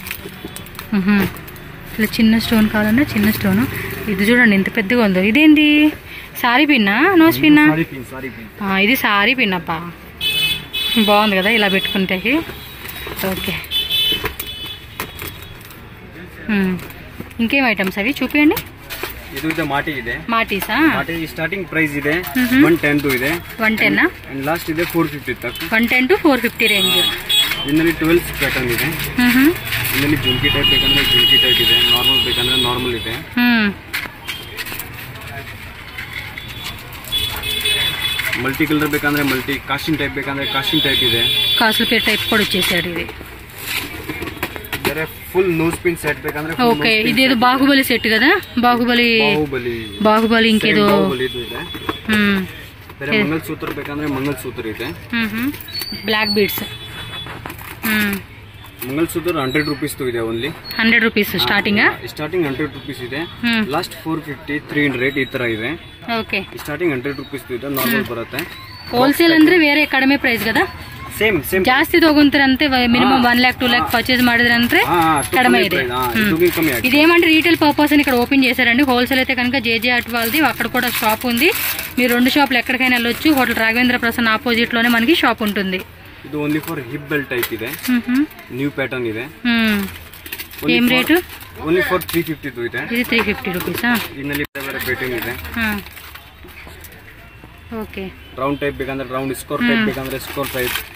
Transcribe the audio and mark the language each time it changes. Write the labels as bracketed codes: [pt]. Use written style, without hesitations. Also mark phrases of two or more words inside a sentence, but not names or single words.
[te] ఇట్లా చిన్న స్టోన్ కావాలన్నా చిన్న స్టోన్. ఇది చూడండి ఎంత పెద్దగా ఉందో. ఇదేంటి, సారీ పిన్నా, నోస్ పిన్నా? ఇది [en] saree pin [te] అబ్బా, బాగుంది కదా ఇలా పెట్టుకుంటే. ఓకే, ఇంకేం ఐటమ్స్ అవి చూపించండి. [kn] ಇದು ಇದೆ ಮಾಟಿ ಇದೆ. ಮಾಟೀಸಾ? ಮಾಟಿ [en] starting price [kn] ಇದೆ 110 ಇದೆ. 110 [en] and last [kn] ಇದೆ 450 ತಕ್ಕ. [en] 110 to 450 range. [kn] ಇದರಲ್ಲಿ 12 ಪ್ಯಾಟರ್ನ್ ಇದೆ. ಇದರಲ್ಲಿ ಜುಮ್ಕಿ ಟೈಪ್ ಬೇಕಂದ್ರೆ ಜುಮ್ಕಿ ಟೈಪ್ ಇದೆ, ನಾರ್ಮಲ್ ಬೇಕಂದ್ರೆ ನಾರ್ಮಲ್ ಇದೆ. [en] multi color ಬೇಕಂದ್ರೆ multi, casting type ಬೇಕಂದ್ರೆ casting type ಇದೆ. [te] కాసుల పేరు టైప్ కూడా వచ్చేసాడు ఇది. [kn] ಬೇರೆ [en] full nose pin set [kn] ಬೇಕಂದ್ರೆ [te] ఓకే, ఇదేదో బాహుబలి సెట్ కదా. బాహుబలి ఇంకేదో [kn] ಇದೆ. ಬೇರೆ ಮಂಗಲಸೂತ್ರ ಬೇಕಂದ್ರೆ ಮಂಗಲಸೂತ್ರ ಇದೆ. [en] black beads. [kn] ಮಂಗಲಸೂತ್ರ 100 ರೂಪೀಸ್ ಇದೆ. ಓನ್ಲಿ [en] 100 rupees starting. [kn] ಸ್ಟಾರ್ಟಿಂಗ್ 100 ರೂಪೀಸ್ ಇದೆ. ಲಾಸ್ಟ್ 450, 300 ಈ ತರ ಇದೆ. [te] ఓకే, [kn] ಸ್ಟಾರ್ಟಿಂಗ್ 100 ರೂಪೀಸ್ ಇದೆ. ನಾರ್ಮಲ್ ಬರುತ್ತೆ. ಹೋಲ್ಸೇಲ್ ಅಂದ್ರೆ ಬೇರೆ ಕಡಿಮೆ ಪ್ರೈಸ್ కదా. ಸೇಮ್ ಜಾಸ್ತಿ ತಗೊಂತಾರಂತೆ. ಮಿನಿಮಮ್ 1 lakh 2 lakh పర్చేజ్ ಮಾಡಿದ್రంటే కడిమే ಇದೆ. [te] ఇదేమంటే [en] retail purpose [te] అని ఇక్కడ ఓపెన్ చేశారండి. హోల్సేల్ అయితే కనుక జేజే ఆర్ట్ వాళ్ళది, అక్కడ కూడా షాప్ ఉంది. మీరు 2 షాపులు ఎక్కడికైనా వెళ్ళొచ్చు. హోటల్ రాఘవేంద్ర ప్రసన్న ఆపోజిట్ లోనే మనకి షాప్ ఉంటుంది. [kn] ಇದು [en] only for hip belt type [kn] ಇದೆ. [en] new pattern [kn] ಇದೆ. ಏನ್ ರೇಟ್? [en] only for [kn] 350 ಇದೆ. ಇದು 350 ರೂಪೀಸಾ? ಇದರಲ್ಲಿ ಬೇರೆ ಪ್ಯಾಟರ್ನ್ ಇದೆ. ಓಕೆ, [en] round type [kn] ಬೇಕಂದ್ರೆ ರೌಂಡ್, [en] score type [kn] ಬೇಕಂದ್ರೆ [en] score type.